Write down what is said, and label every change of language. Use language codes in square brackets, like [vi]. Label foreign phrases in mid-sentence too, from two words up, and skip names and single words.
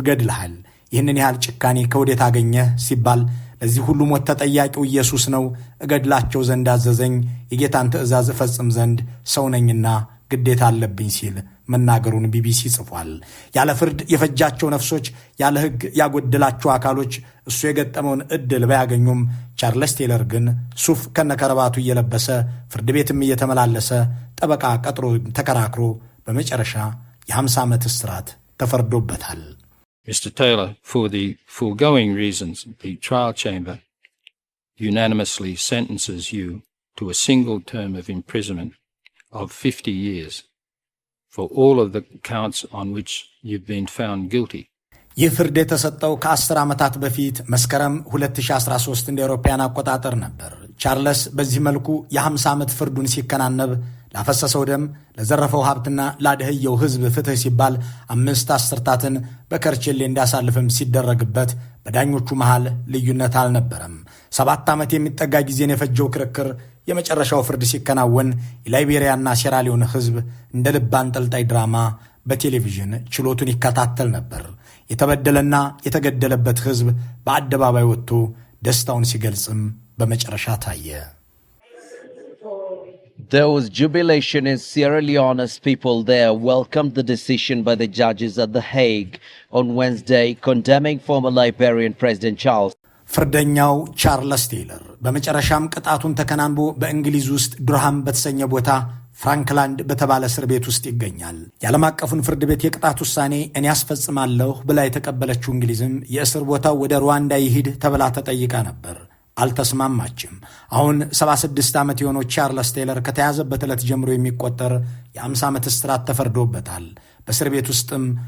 [am] ገድልሃል፣ ይህንን ያህል ጭካኔ ከወዴት አገኘህ ሲባል ለዚህ ሁሉ ሞት ተጠያቂው ኢየሱስ ነው። እገድላቸው ዘንድ አዘዘኝ፣ የጌታን ትእዛዝ እፈጽም ዘንድ ሰው ነኝና ግዴታ አለብኝ ሲል መናገሩን ቢቢሲ ጽፏል። ያለ ፍርድ የፈጃቸው ነፍሶች፣ ያለ ሕግ ያጎደላቸው አካሎች እሱ የገጠመውን ዕድል ባያገኙም ቻርልስ ቴይለር ግን ሱፍ ከነከረባቱ እየለበሰ ፍርድ ቤትም እየተመላለሰ ጠበቃ ቀጥሮ ተከራክሮ በመጨረሻ የ50 ዓመት እስራት ተፈርዶበታል። [en] Mr. Taylor, for the foregoing reasons, the trial chamber unanimously sentences you to a single term of imprisonment of 50 years for all of the counts on which you've been found guilty. [am] ይህ ፍርድ የተሰጠው ከ10 ዓመታት በፊት መስከረም 2013 እንደ አውሮፓውያን አቆጣጠር ነበር። ቻርልስ በዚህ መልኩ የ50 ዓመት ፍርዱን ሲከናነብ ላፈሰሰው ደም፣ ለዘረፈው ሀብትና ላደህየው ሕዝብ ፍትህ ሲባል 5 አስርታትን በከርቼሌ እንዲያሳልፍም ሲደረግበት በዳኞቹ መሃል ልዩነት አልነበረም። 7 ዓመት የሚጠጋ ጊዜን የፈጀው ክርክር የመጨረሻው ፍርድ ሲከናወን የላይቤሪያና ሴራሊዮን ሕዝብ እንደ ልብ አንጠልጣይ ድራማ በቴሌቪዥን ችሎቱን ይከታተል ነበር። የተበደለና የተገደለበት ሕዝብ በአደባባይ ወጥቶ ደስታውን ሲገልጽም በመጨረሻ ታየ። [en] There was jubilation in Sierra Leone as people there welcomed the decision by the judges at The Hague on Wednesday condemning former Liberian President Charles. [am] ፍርደኛው ቻርልስ ቴይለር በመጨረሻም ቅጣቱን ተከናንቦ በእንግሊዝ ውስጥ ዱርሃም በተሰኘ ቦታ ፍራንክላንድ በተባለ እስር ቤት ውስጥ ይገኛል። የዓለም አቀፉን ፍርድ ቤት የቅጣት ውሳኔ እኔ ያስፈጽማለሁ ብላ የተቀበለችው እንግሊዝም የእስር ቦታው ወደ ሩዋንዳ ይሂድ ተብላ ተጠይቃ ነበር። አልተስማማችም። አሁን 76 ዓመት የሆነው ቻርልስ ቴይለር ከተያዘበት ዕለት ጀምሮ የሚቆጠር የ50 ዓመት እስራት ተፈርዶበታል። በእስር ቤት ውስጥም